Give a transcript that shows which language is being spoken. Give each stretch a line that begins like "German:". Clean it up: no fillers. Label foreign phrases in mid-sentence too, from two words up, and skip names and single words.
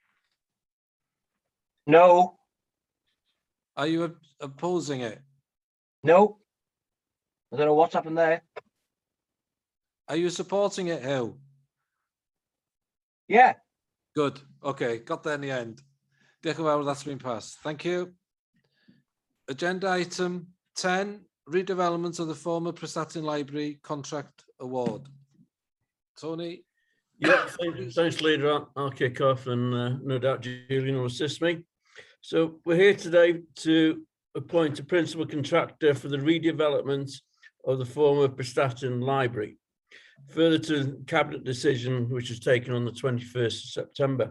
English: No. Are you opposing it? No. I don't know what's happened there. Are you supporting it, Hugh? Yeah. Good. Okay, got there in the end.
Welsh: Diolch yn fawr,
English: that's been passed. Thank you. Agenda item 10, redevelopment of the former Prestatyn Library contract award. Tony? Yeah, thanks, Leader. I'll kick off, and no doubt Julian will assist me. So we're here today to appoint a principal contractor for the redevelopment of the former Prestatyn Library, further to the Cabinet decision which was taken on the 21st of September.